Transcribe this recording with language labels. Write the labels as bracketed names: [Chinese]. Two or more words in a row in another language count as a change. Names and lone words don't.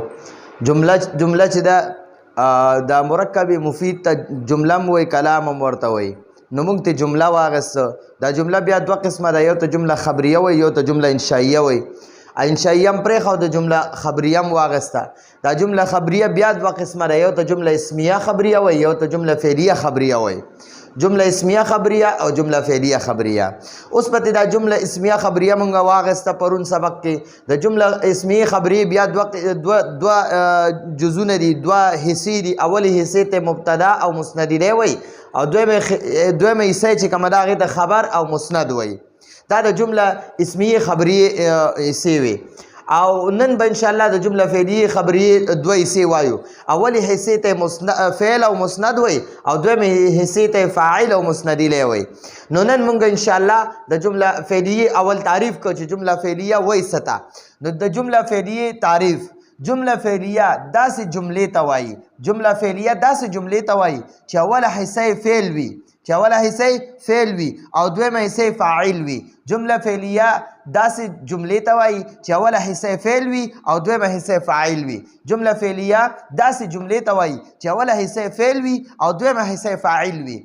[Pashto] جمله چې دا مرکب مفید ته جمله مو وی کلام هم ورته وی. نو مونږ ته جمله واغسته. دا جمله بیا دوه قسمه ده، یو ته جمله خبریه وی، یو ته جمله انشائیه وی. انشائیه هم پرېښه او د جمله خبریه هم واغسته. دا جمله خبریه بیا دوه قسمه ده، یو ته جمله اسمیه خبریه وی، یو ته جمله فعلیه خبریه وی. جمله اسمیه خبریه او جمله فعلیه خبریه. اوس پته دا جمله اسمیه خبریه مونږ واغسته پرون سبق کې. د جمله اسمیه خبریه بیا دوه جزونه دي، دوه حصې دي. اولی حصې ته مبتدا او مسند الیه وی، او دویمه حصه چې کومه ده هغې ته خبر او مسند وی. دا د جمله اسمیه خبریه حصې وي. او نن به انشاءالله د جمله فعلیه خبریه دوه حصې وایو. اولی حصې ته فعل او مسند وی، او دویمه حصې ته فاعل او مسند الیه وی. نو نن مونږ انشاءالله د جمله فعلیه اول تعریف کو چې جمله فعلیه وای ستا. نو د جمله فعلیه تعریف: جمله فعلیه داسې جملې ته وایي، جمله فعلیه داسې جملې ته وایي چې اوله حصه فعل وي، او دویمه حصه فاعل وي. جمله فعلیه داسې جملې ته وایي چې اوله حصه فعل وي او دویمه حصه فاعل وي. جمله فعلیه داسې جملې ته وایي چې اوله حصه فعل وي او دویمه حصه فاعل وي.